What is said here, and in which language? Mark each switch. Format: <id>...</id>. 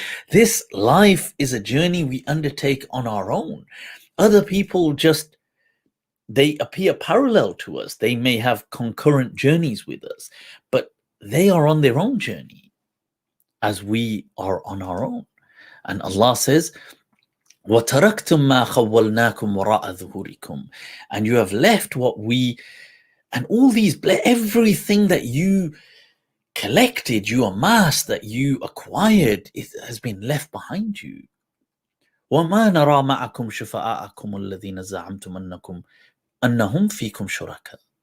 <en>This life is a journey we undertake on our own. Other people they appear parallel to us. They may have concurrent journeys with us, but they are on their own journey as we are on our own. And Allah says,</en> <ar>وَتَرَكْتُم مَا خَوَّلْنَاكُمْ وَرَاءَ ظُهُورِكُمْ.</ar> <en>And you have left what we, and all these, everything that you collected, you amassed, that you acquired, it has been left behind you.</en> <ar>وَمَا نَرَى مَعَكُمْ شُفَعَاءَكُمُ الَّذِينَ زَعَمْتُمْ أَنَّهُمْ فِيكُمْ شُرَكَاء.</ar>